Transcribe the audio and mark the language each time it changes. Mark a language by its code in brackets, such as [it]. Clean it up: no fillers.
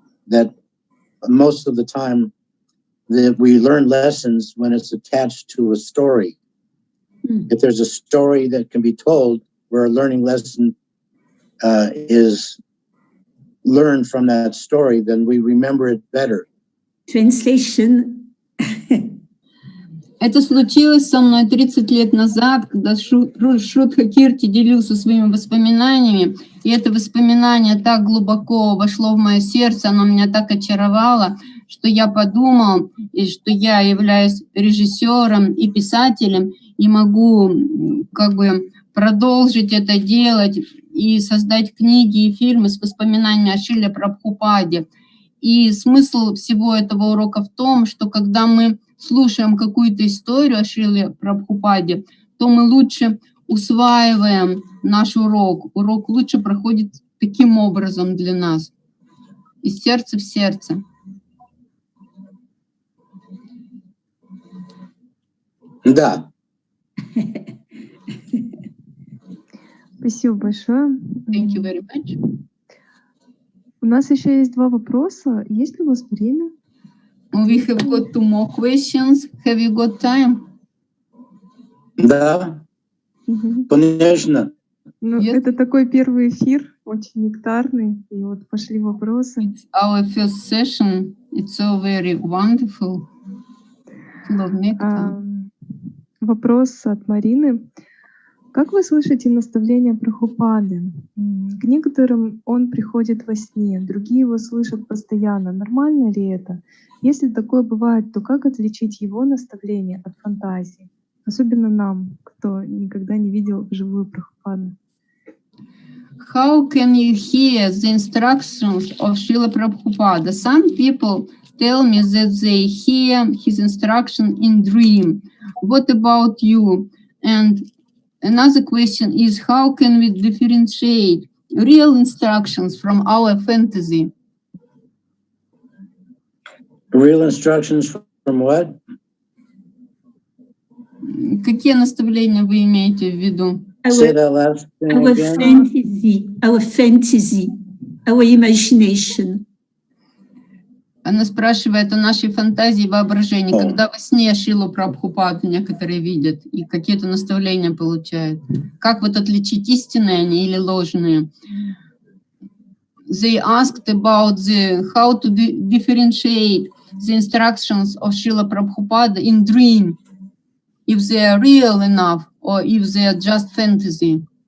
[en] That most of the time that we learn lessons when it's attached to a story. If there's a story that can be told where a learning lesson is learned from that story, then we remember it better. Translation. [ru] Это случилось со мной 30 лет назад, когда Шридхар Кирти делился своими воспоминаниями, и это воспоминание так глубоко вошло в мое сердце, оно меня так очаровало, что я подумал, что я являюсь режиссером и писателем, и могу как бы продолжить это делать и создать книги и фильмы с воспоминаниями о Шриле Прабхупаде. И смысл всего этого урока в том, что когда мы слушаем какую-то историю о Шриле Прабхупаде, то мы лучше усваиваем наш урок. Урок лучше проходит таким образом для нас, из сердца в сердце. Да. Спасибо большое. [en] Thank you very much. [ru] У нас еще есть два вопроса. Есть ли у вас время? [en] We have got two more questions. Have you got time? [ru] Да. Конечно. Ну, это такой первый эфир, очень нектарный. И вот пошли вопросы. [en] It's our first session. It's so very wonderful. Full of nectar. [ru] Вопрос от Марины. Как вы слышите наставления Прабхупады? К некоторым он приходит во сне, другие его слышат постоянно. Нормально ли это? Если такое бывает, то как отличить его наставления от фантазии? Особенно нам, кто никогда не видел вживую Прабхупаду. [en] How can you hear the instructions of Шрила Прабхупада? Some people tell me that they hear his instruction in dream. What about you? And another question is, how can we differentiate real instructions from our fantasy? Real instructions from what? [ru] Какие наставления вы имеете в виду? [en] Say that last thing again. Our fantasy, our imagination. [ru] Она спрашивает о нашей фантазии и воображении, когда во сне Шрилу Прабхупаду некоторые видят и какие-то наставления получают. Как вот отличить истинные они или ложные? [en] They asked about how to differentiate the instructions of Шрила Прабхупады in dream, if they are real enough or if they are just fantasy.